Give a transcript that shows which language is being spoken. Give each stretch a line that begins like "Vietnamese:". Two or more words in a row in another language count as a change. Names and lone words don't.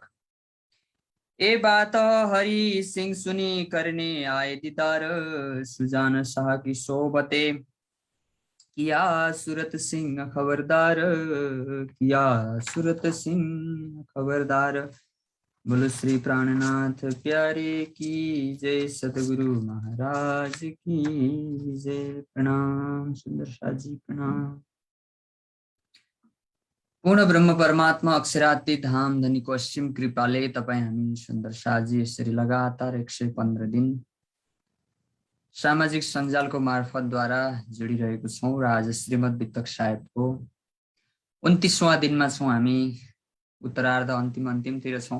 Hindi: ए बात हरि सिंह सुनी करने आए दीदार, सुजान शाह की सोबते किया सूरत सिंह खबरदार, किया सूरत सिंह खबरदार। बोलो श्री प्राणनाथ प्यारे की जय, सतगुरु महाराज की जय। प्रणाम सुंदर शाह जी, प्रणाम।
Nepali: पूर्ण ब्रह्म परमात्मा अक्षरातीत धाम धनीको असीम कृपाले तपाईँ हामी सुन्दर शाहजी यसरी लगातार 115 दिन सामाजिक सञ्जालको मार्फतद्वारा जोडिरहेको छौँ र आज श्रीमद् वितक साहेबको 29वां दिनमा छौँ। हामी उत्तरार्ध अन्तिमतिर छौँ।